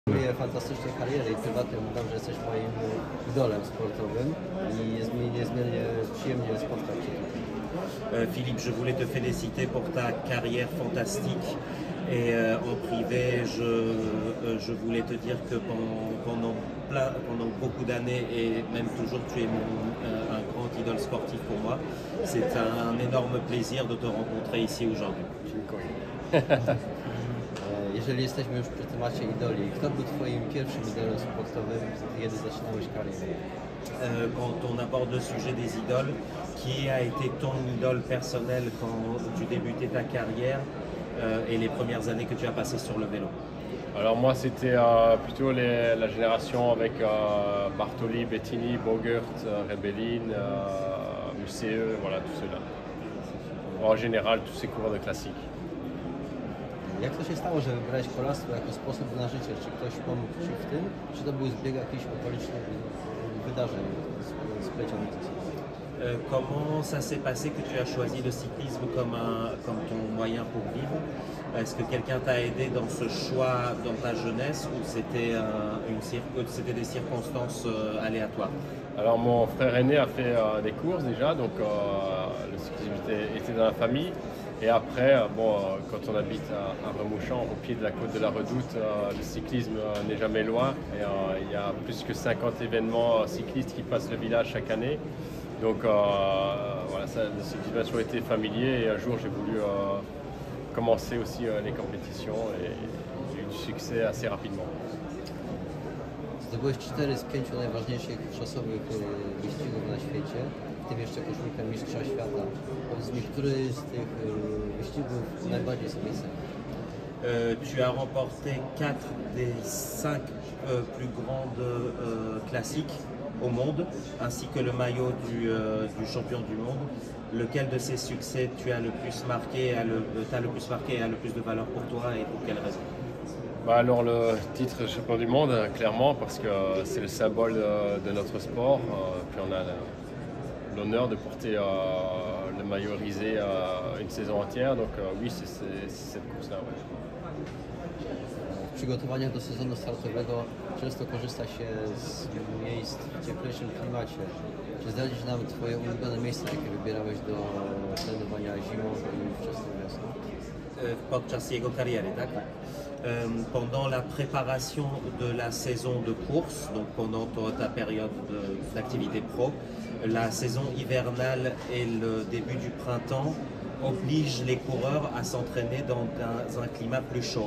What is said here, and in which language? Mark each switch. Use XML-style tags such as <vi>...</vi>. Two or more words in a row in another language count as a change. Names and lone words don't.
<pl>fantastycznej kariery i prywatnie mówię, że jesteś moim idolem sportowym i jest mi niezmiernie przyjemnie spotkać Cię tutaj.</pl> <fr>Philippe, je voulais te féliciter pour ta carrière fantastique et en privé, je voulais te dire que pendant beaucoup d'années et même toujours, tu es un grand idole sportif pour moi. C'est un énorme plaisir de te rencontrer ici aujourd'hui.</fr> <pl>Dziękuję. Jeżeli jesteśmy już przy temacie idoli, kto był Twoim pierwszym idolem sportowym, kiedy zaczynałeś karierę?</pl> <fr>Quand on aborde le sujet des idoles, qui a été ton idole personnel quand tu débutais ta carrière et les premières années que tu as passées sur le vélo? Alors moi c'était plutôt la génération avec Bartoli, Bettini, Bogert, Rebellin, Museeuw, voilà tout cela. En général tous ces coureurs de classique.</fr> <pl>Jak to się stało, że wybrałeś kolarstwo jako sposób na życie? Czy ktoś pomógł Ci w tym? Czy to był zbieg jakichś okolicznych wydarzeń splecionych ze sobą?</pl> <fr>Comment ça s'est passé que tu as choisi le cyclisme comme ton moyen pour vivre? Est-ce que quelqu'un t'a aidé dans ce choix dans ta jeunesse ou c'était des circonstances aléatoires? Alors mon frère aîné a fait des courses déjà, donc le cyclisme était dans la famille. Et après, quand on habite à Remouchamps, au pied de la côte de la Redoute, le cyclisme n'est jamais loin. Et il y a plus que 50 événements cyclistes qui passent le village chaque année. Donc voilà, le cyclisme a toujours été familier. Et un jour, j'ai voulu commencer aussi les compétitions et j'ai eu du succès assez rapidement.</fr> <pl>Zdobyłeś 4 z 5 najważniejszych czasowych wyścigów na świecie, w tym jeszcze koszulkę mistrza świata. Powiedz mi, który z tych wyścigów najbardziej sobie ceni?</pl> <fr>Tu as remporté 4 des 5 plus grandes classiques au monde, ainsi que le maillot du champion du monde. Lequel de ces succès tu as le plus marqué, t'a le plus marqué et a le plus de valeur pour toi et pour quelle raison? Alors le titre champion du monde, clairement, parce que c'est le symbole de notre sport. Puis on a l'honneur de porter le maillot risé une saison entière. Donc oui, c'est cette course-là. Ouais.</fr> <pl>W przygotowaniach do sezonu startowego często korzysta się z miejsc w cieplejszym klimacie. Czy zdradzisz nam Twoje ulubione miejsca, jakie wybierałeś do trenowania zimą i wczesną wiosną? Podczas jego kariery, tak?</pl> <fr>Pendant la préparation de la saison de course, donc pendant ta période d'activité pro, la saison hivernale et le début du printemps obligent les coureurs à s'entraîner dans un climat plus chaud.</fr>